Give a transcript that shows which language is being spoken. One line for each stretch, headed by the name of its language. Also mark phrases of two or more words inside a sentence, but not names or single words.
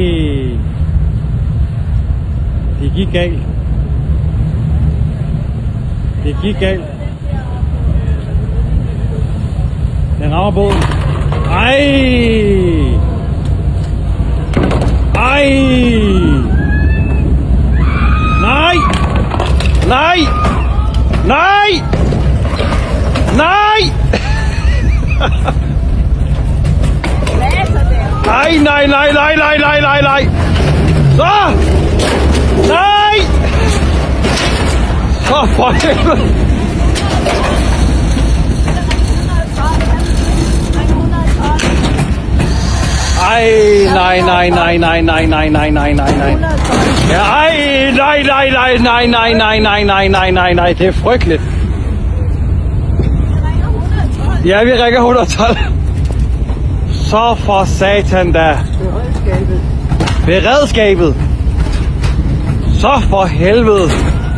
Danish: Det gik galt. Det gik galt. Den rammer båden. Ej. Ej. Nej. Nej. Nej. Nej. Nej, nej, nej, nej, nej, nej, nej, nej. Så! Nej! Så for helvede! Ej, nej, nej, nej, nej, nej, nej, nej, nej, nej, nej. Ja, ej, nej, nej, nej, nej, nej, nej, nej, nej, nej, nej, nej, det er frygteligt. Ja, vi rækker 112. Så for satan da. Beredskabet. Så for helvede.